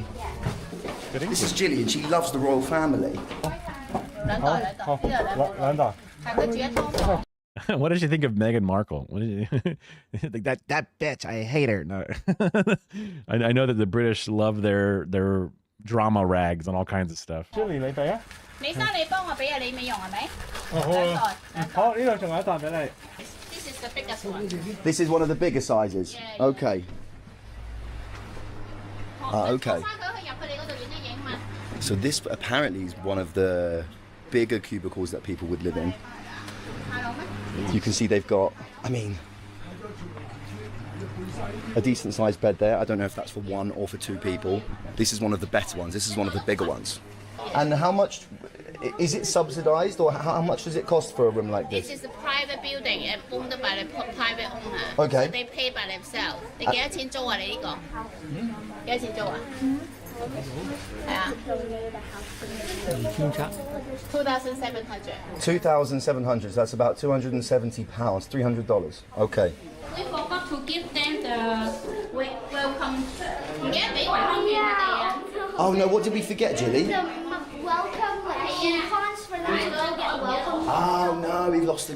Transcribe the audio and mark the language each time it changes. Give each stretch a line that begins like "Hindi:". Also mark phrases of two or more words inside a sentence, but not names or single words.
English: This is Jilly, and she loves the royal family. What did you think of Meghan Markle? What did you like that bitch? I hate her. No, I know that the British love their drama rags on all kinds of stuff.
Cantonese: 你生你幫我俾啊，你未用係咪？好，呢度仲有一啖俾你。
English: This is the biggest one. This is one of the bigger sizes. Okay. Okay. So this apparently is one of the bigger cubicles that people would live in. You can see they've got, I mean, a decent sized bed there. I don't know if that's for one or for two people. This is one of the better ones. This is one of the bigger ones. And how much, is it subsidized, or how much does it cost for a room like this? This is a private building and owned by the private owner. Okay. So they pay by themselves.
Cantonese: 你幾多錢租啊？你呢個？幾多錢租啊？係啊。2,700.
English: 2,700, so that's about £270, $300. Okay. We forgot to give them the welcome. Yeah, they welcome you there. Oh no, what did we forget, Jilly? Welcome, like coupons for them to go get welcome. Oh no, we've lost it.